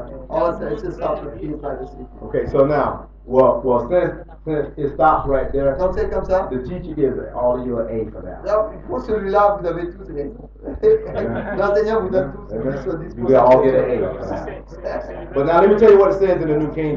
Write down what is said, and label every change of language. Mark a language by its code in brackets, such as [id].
[en] Oh, it's just stops with he is by the sea. okay, so now, well, since it stops right there, [fr] Donc c'est comme ça. [en] the teacher gives all of you an A for that. [fr] Là, pour celui-là, vous avez tous les. L'enseignant vous donne tous 10 sur 10. [en] You got all get an A for that. But now let me tell you what it says in the New King